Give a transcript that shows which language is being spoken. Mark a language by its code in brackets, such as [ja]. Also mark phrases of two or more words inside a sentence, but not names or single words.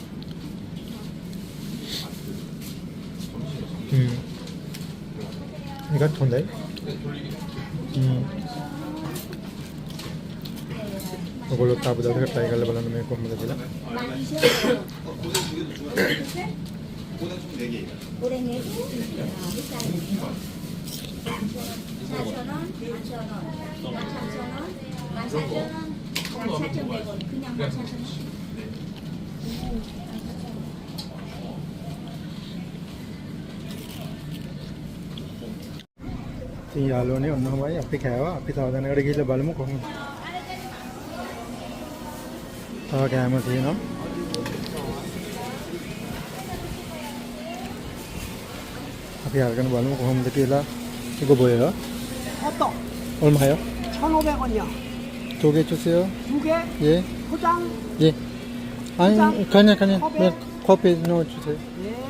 [ko] 이건 좋은데? [si] ඔයගොල්ලෝ තාප දවසක try කරලා බලන්න මේ කොහොමද කියලා. [ko] 오뎅 4개. 4,000원, 5,000원, 13,000원, 14,000원, 14,100원. 그냥 14,000원. [si] ඉතින් යාළුවනේ ඔන්නමයි අපි කෑවා. අපි තව දැනකට ගිහිල්ලා බලමු කොහොමද. තව කෑම තියෙනවා. අපි අරගෙන බලමු කොහොමද කියලා. [ko] 이거 뭐예요? 호떡 얼마요? 1,500원이요. 2개 주세요. 2개 예. 포장. 예. 아니, 그냥 컵에? 네, 커피 넣어 주세요. 네.